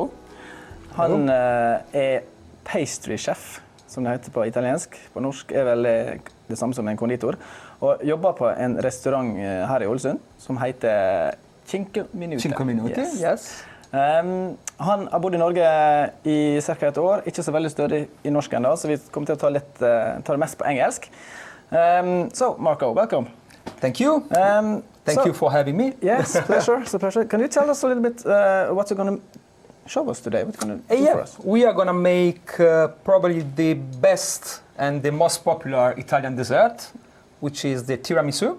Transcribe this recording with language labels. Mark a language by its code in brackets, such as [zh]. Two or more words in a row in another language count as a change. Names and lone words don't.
[no] Han er pastry-chef, som det heter på italiensk. På norsk er vel det samme som en konditor. Og jobber på en restaurant her i Ålesund som heter Cinque minuti. Cinque minuti, yes. Han har bodd i Norge i cirka et år, ikke så veldig stødig i norsk enda, så vi kommer til å ta det mest på engelsk. [en] So, Marco, welcome. Thank you. Thank you for having me. Yes, pleasure. It's a pleasure. Can you tell us a little bit what you're going to show us today? What you're going to do for us? We are going to make probably the best and the most popular Italian dessert, which is the tiramisu.